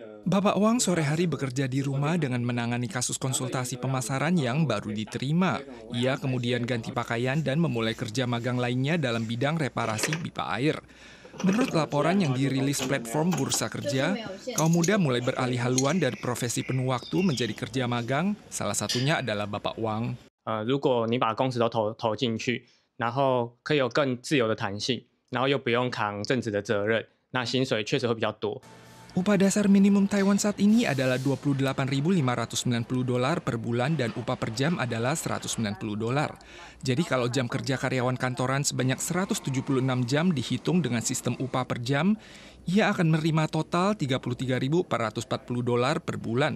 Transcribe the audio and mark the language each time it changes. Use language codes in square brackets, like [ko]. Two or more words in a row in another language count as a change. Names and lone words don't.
[id] Bapak Wang sore hari bekerja di rumah dengan menangani kasus konsultasi pemasaran yang baru diterima. Ia kemudian ganti pakaian dan memulai kerja magang lainnya dalam bidang reparasi pipa air. Menurut laporan yang dirilis platform Bursa Kerja, kaum muda mulai beralih haluan dari profesi penuh waktu menjadi kerja magang, salah satunya adalah Bapak Wang. [zh] 如果你把工时都投进去，然后可以有更自由的弹性，然后又不用扛正职的责任，那薪水确实会比较多。 [id] Upah dasar minimum Taiwan saat ini adalah 28.590 dolar per bulan dan upah per jam adalah 190 dolar. Jadi kalau jam kerja karyawan kantoran sebanyak 176 jam dihitung dengan sistem upah per jam, ia akan menerima total 33.440 dolar per bulan.